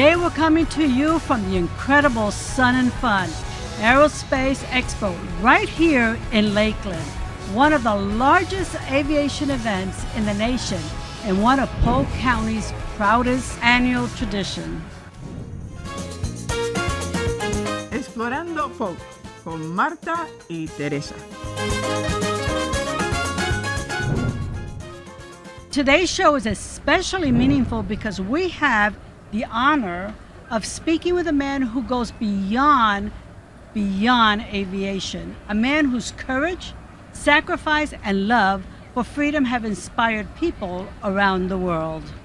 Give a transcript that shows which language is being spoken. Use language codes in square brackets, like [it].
[en] we're coming to you from the incredible FUN Aerospace Expo right here in Lakeland, one of the largest aviation events in the nation and one of Polk County's proudest annual traditions. [es] Explorando Polk con Marta y Teresa. [en] Today's show is especially meaningful because we have the honor of speaking with a man who goes beyond aviation, a man whose courage, sacrifice, and love for freedom have inspired people around the world.